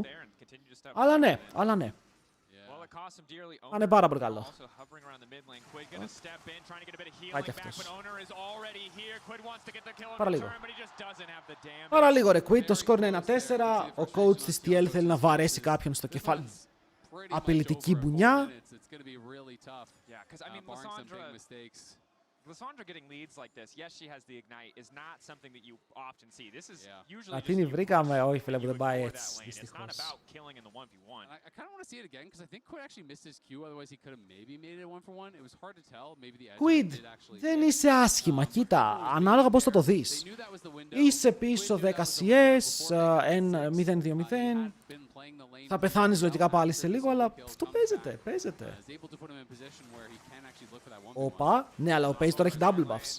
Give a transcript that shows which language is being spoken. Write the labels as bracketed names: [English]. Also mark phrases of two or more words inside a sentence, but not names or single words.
[Greek] Αλλά ναι. Είναι πάρα πολύ καλό. Πάει και αυτός. Πάρα λίγο ρε Quid, το σκορ είναι 1-4. Ο coach της TL θέλει να βαρέσει κάποιον στο κεφάλι. Απειλητική μπουνιά. [English] Lissandra getting leads like this, yes, she has the ignite, is not something that you often see. This is usually [Greek] Ατίνη βρήκαμε, όχι φίλε που δεν πάει έτσι, δυστυχώς. [English] I kind of want to see it again because I think Quid actually missed his cue, otherwise he could have maybe made it a 1-for-1. It was hard to tell, maybe the edge [Greek] Quid, δεν είσαι άσχημα, κοίτα, ανάλογα πώς θα το δεις. Είσαι πίσω 10 CS, 0-2-0. Θα πεθάνεις λογικά πάλι σε λίγο, αλλά αυτό παίζεται. Όπα, ναι, αλλά ο Pace τώρα έχει [English] double buffs.